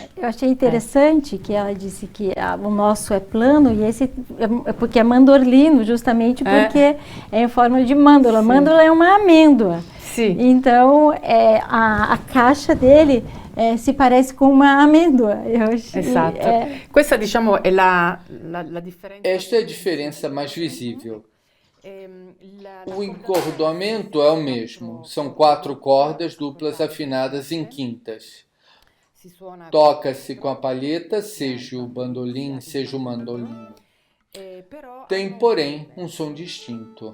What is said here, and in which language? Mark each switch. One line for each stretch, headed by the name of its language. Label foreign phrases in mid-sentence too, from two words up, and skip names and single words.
Portuguese: Eu achei interessante que ela disse que o nosso é plano e esse é porque é mandolino, justamente porque é em forma de mândola. Mândola è uma amêndoa.
Italian: Sì.
Portuguese: Então, a caixa dele si parece com uma amêndoa.
Italian: Esatto. Questa, diciamo, è la differenza.
Portuguese: Esta é a diferença mais visível. O encordoamento é o mesmo. São 4 cordas duplas afinadas em quintas. Toca-se com a palheta, seja o bandolim, seja o mandolino. Tem, porém, um som distinto.